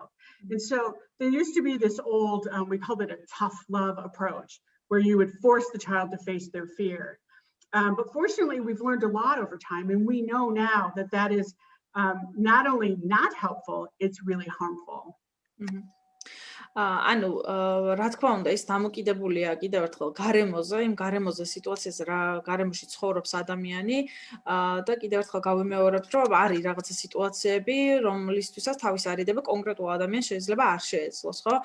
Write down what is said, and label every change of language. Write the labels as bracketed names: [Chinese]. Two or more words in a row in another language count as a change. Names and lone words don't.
[English] And so there used to be this old, we called it a tough love approach, where you would force the child to face their fear. But fortunately, we've learned a lot over time, and we know now that that is not only not helpful, it's really harmful. [Georgian] ანუ რა თქმა უნდა ის დამოკიდებულია კიდევ ერთხელ გარემოზე, იმ გარემოზე სიტუაციაზე რა გარემოში ცხოვრობს ადამიანი და კიდევ ერთხელ გავიმეორებთ რომ არის რაღაცა სიტუაციები რომლისთვისაც თავის არიდება კონკრეტულ ადამიანს შეიძლება არ შეეძლოს, ხო?